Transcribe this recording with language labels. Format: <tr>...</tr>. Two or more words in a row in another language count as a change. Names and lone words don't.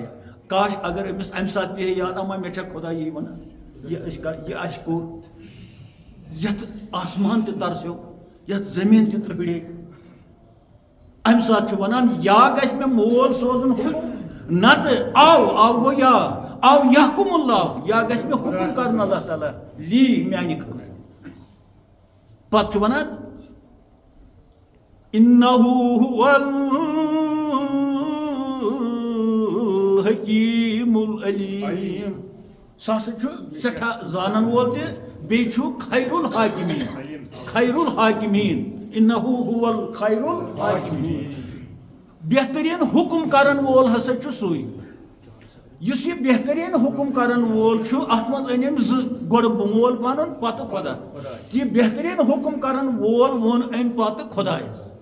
<ks>کاش اگر أمِس امہِ ساتہٕ پیٚیہِ یاد اما مےٚ چھا خۄداے یی ونان یہِ اَسہِ کوٚر یتھ آسمان تہِ ترسیو یتھ زٔمیٖن تہِ ترٛہڑے امہِ ساتہٕ چھُ ونان یا گژھِ مےٚ مول سوزُن حُکم نتہٕ او گوٚو یا</ks> <ar>او یحکم اللہ</ar> <ks>یا گژھِ مےٚ حُکم کرُن اللہ تعالیٰ لی میانہِ خٲطرٕ پتہٕ چھُ ونان</ks> <ar>اِنہُ هُوَ الحکیم العلیم</ar> <ks>سُہ ہسا چھُ سٮ۪ٹھاہ زانن وول تہِ بیٚیہِ چھُ</ks> <ar>خیر الحاکمیٖن اِنہُ هُوَ الخیر الحاکمیٖن</ar> <ks>بہتریٖن حُکم کرن وول ہسا چھُ سُے یُس یہِ بہتریٖن حُکم کرن وول چھُ اتھ منٛز أنۍ أمۍ زٕ گۄڈٕ مول پنُن پتہٕ خۄدا تہٕ یہِ بہتریٖن حُکم کرن وول ووٚن أمۍ پتہٕ خۄدایس</ks>